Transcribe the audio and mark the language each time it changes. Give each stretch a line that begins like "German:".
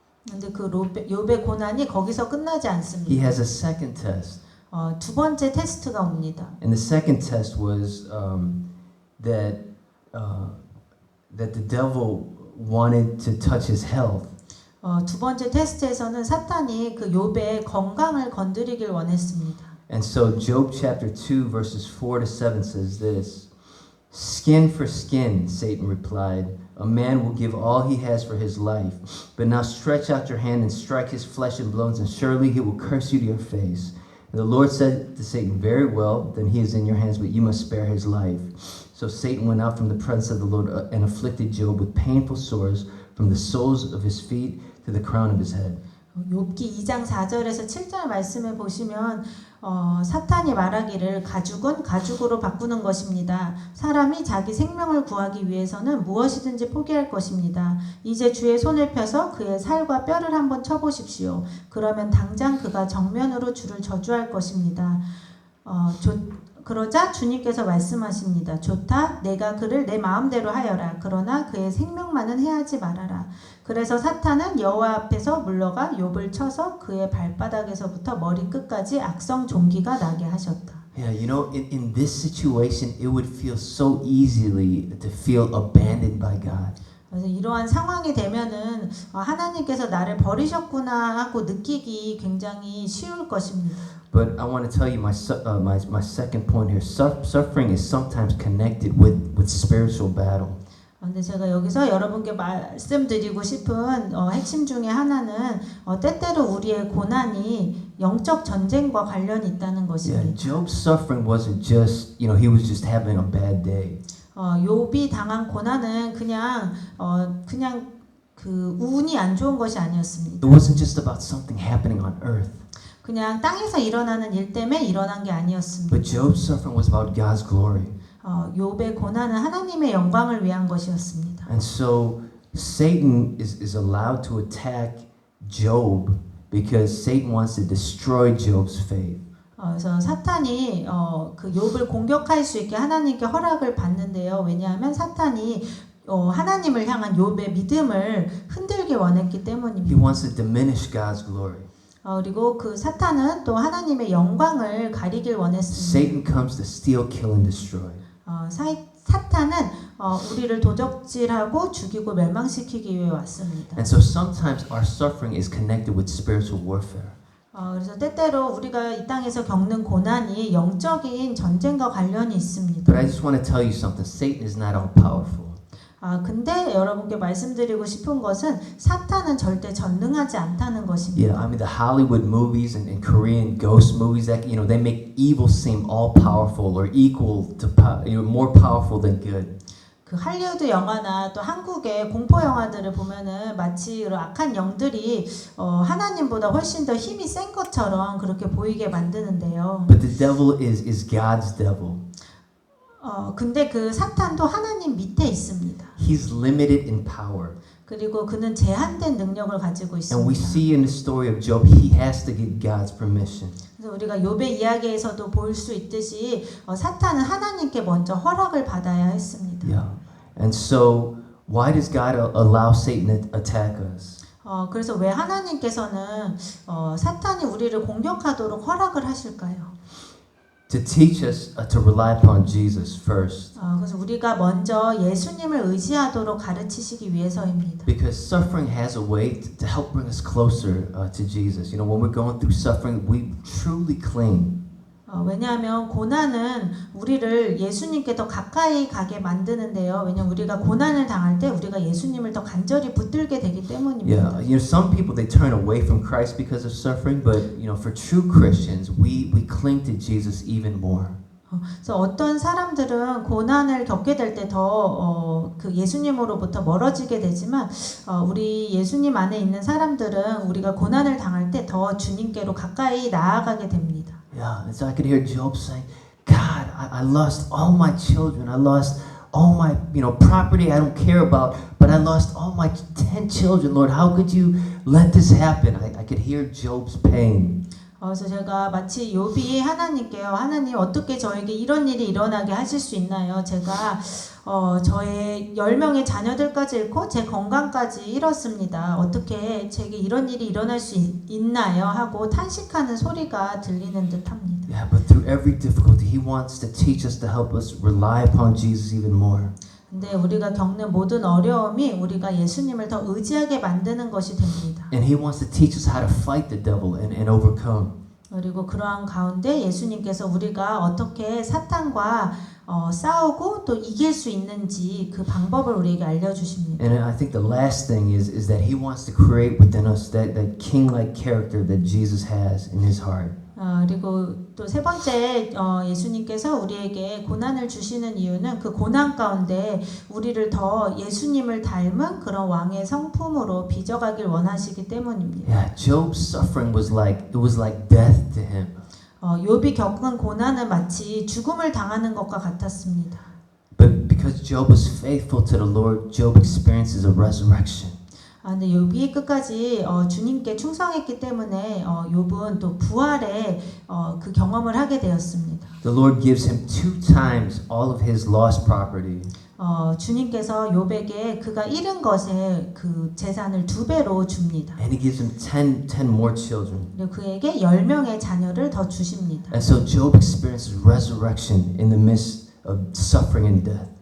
Korean: 근데 그 욥의 고난이 거기서 끝나지 않습니다.
English: He has a second test.
Korean: 두 번째 테스트가 옵니다.
English: And the second test was that that the devil wanted to touch his health.
Korean: 두 번째 테스트에서는 사탄이 그 욥의 건강을 건드리길 원했습니다.
English: And so Job chapter 2 verses 4 to 7 says this. Skin for skin, Satan replied. A man will give all he has for his life. But now stretch out your hand and strike his flesh and bones, and surely he will curse you to your face. And the Lord said to Satan, Very well, then he is in your hands, but you must spare his life. So Satan went out from the presence of the Lord and afflicted Job with painful sores from the soles of his feet to the crown of his head.
Korean: 욥기 2장 4절에서 7절 말씀에 보시면 사탄이 말하기를 가죽은 가죽으로 바꾸는 것입니다. 사람이 자기 생명을 구하기 위해서는 무엇이든지 포기할 것입니다. 이제 주의 손을 펴서 그의 살과 뼈를 한번 쳐보십시오. 그러면 당장 그가 정면으로 주를 저주할 것입니다. 그러자 주님께서 말씀하십니다. 좋다. 내가 그를 내 마음대로 하여라. 그러나 그의 생명만은 해하지 말아라. 그래서 사탄은 여호와 앞에서 물러가 욥을 쳐서 그의 발바닥에서부터 머리끝까지 악성 종기가 나게 하셨다.
English: Yeah, you know, in this situation, it would feel so easily to feel abandoned by God.
Korean: 그래서 이러한 상황이 되면은 하나님께서 나를 버리셨구나 하고 느끼기 굉장히 쉬울 것입니다.
English: But I want to tell you my second point here. Suffering is sometimes connected with spiritual battle.
Korean: 근데 제가 여기서 여러분께 말씀드리고 싶은 핵심 중에 하나는 때때로 우리의 고난이 영적 전쟁과 관련이 있다는 것입니다.
English: Yeah, Job's suffering wasn't just, he was just having a bad day.
Korean: 욥이 당한 고난은 그냥 그 운이 안 좋은 것이 아니었습니다.
English: It wasn't just about something happening on earth.
Korean: 그냥 땅에서 일어나는 일 때문에 일어난 게 아니었습니다.
English: But Job's suffering was about God's glory.
Korean: 욥의 고난은 하나님의 영광을 위한 것이었습니다.
English: And so Satan is allowed to attack Job because Satan wants to destroy Job's faith.
Korean: 그래서 사탄이 그 욥을 공격할 수 있게 하나님께 허락을 받는데요. 왜냐하면 사탄이 하나님을 향한 욥의 믿음을 흔들기 원했기 때문입니다.
English: He wants to diminish God's glory.
Korean: 그리고 그 사탄은 또 하나님의 영광을 가리길 원했습니다.
English: Satan comes to steal, kill, and destroy.
Korean: 사탄은 우리를 도적질하고 죽이고 멸망시키기 위해 왔습니다.
English: And so sometimes our suffering is connected with spiritual warfare.
Korean: 그래서 때때로 우리가 이 땅에서 겪는 고난이 영적인 전쟁과 관련이 있습니다.
English: But I just want to tell you something. Satan is not all powerful.
Korean: 근데 여러분께 말씀드리고 싶은 것은 사탄은 절대 전능하지 않다는 것입니다.
English: Yeah, I mean the Hollywood movies and Korean ghost movies that they make evil seem all powerful or equal to more powerful than good.
Korean: 그 할리우드 영화나 또 한국의 공포 영화들을 보면은 마치 악한 영들이 하나님보다 훨씬 더 힘이 센 것처럼 그렇게 보이게 만드는데요.
English: But the devil is God's devil.
Korean: 근데 그 사탄도 하나님 밑에 있습니다.
English: He's limited in power.
Korean: 그리고 그는 제한된 능력을 가지고 있습니다.
English: And we see in the story of Job, he has to get God's permission.
Korean: 그래서 우리가 욥의 이야기에서도 볼 수 있듯이 사탄은 하나님께 먼저 허락을 받아야 했습니다. Yeah.
English: And so why does God allow Satan to attack us?
Korean: 그래서 왜 하나님께서는 사탄이 우리를 공격하도록 허락을 하실까요?
English: To teach us to rely upon Jesus first.
Korean: 그래서 우리가 먼저 예수님을 의지하도록 가르치시기 위해서입니다.
English: Because suffering has a way to help bring us closer to Jesus. When we're going through suffering, we truly cling.
Korean: 왜냐하면 고난은 우리를 예수님께 더 가까이 가게 만드는데요. 왜냐하면 우리가 고난을 당할 때 우리가 예수님을 더 간절히 붙들게 되기 때문입니다.
English: Yeah, some people they turn away from Christ because of suffering, but for true Christians, we cling to Jesus even more.
Korean: 그래서 어떤 사람들은 고난을 겪게 될 때 더 그 예수님으로부터 멀어지게 되지만 우리 예수님 안에 있는 사람들은 우리가 고난을 당할 때 더 주님께로 가까이 나아가게 됩니다.
English: Yeah, and so I could hear Job saying, God, I lost all my children. I lost all my, property I don't care about, but I lost all my 10 children. Lord, how could you let this happen? I could hear Job's pain.
Korean: 그래서 제가 마치 욥이 하나님께요. 하나님 어떻게 저에게 이런 일이 일어나게 하실 수 있나요? 제가 저의 10명의 자녀들까지 잃고 제 건강까지 잃었습니다. 어떻게 제게 이런 일이 일어날 수 있나요? 하고 탄식하는 소리가 들리는 듯합니다.
English: Yeah, but through every difficulty, He wants to teach us to help us rely upon Jesus even more.
Korean: 근데 우리가 겪는 모든 어려움이 우리가 예수님을 더 의지하게 만드는 것이 됩니다.
English: And He wants to teach us how to fight the devil and overcome.
Korean: 그리고 그러한 가운데 예수님께서 우리가 어떻게 사탄과 싸우고 또 이길 수 있는지 그 방법을 우리에게 알려주십니다.
English: And I think the last thing is that He wants to create within us that king-like character that Jesus has in His heart.
Korean: 그리고 또 세 번째 예수님께서 우리에게 고난을 주시는 이유는 그 고난 가운데 우리를 더 예수님을 닮은 그런 왕의 성품으로 빚어가길 원하시기 때문입니다.
English: Yeah, Job's suffering was like death to him.
Korean: 욥이 겪은 고난은 마치 죽음을 당하는 것과 같았습니다.
English: But because Job was faithful to the Lord, Job experiences a resurrection.
Korean: 근데 욥이 끝까지 주님께 충성했기 때문에 욥은 또 부활의 그 경험을 하게 되었습니다.
English: The Lord gives him 2 times all of his lost property.
Korean: 주님께서 욥에게 그가 잃은 것의 그 재산을 2배로 줍니다.
English: And He gives him 10 more children.
Korean: 그리고 그에게 10명의 자녀를 더 주십니다.
English: And so Job experiences resurrection in the midst of suffering and death.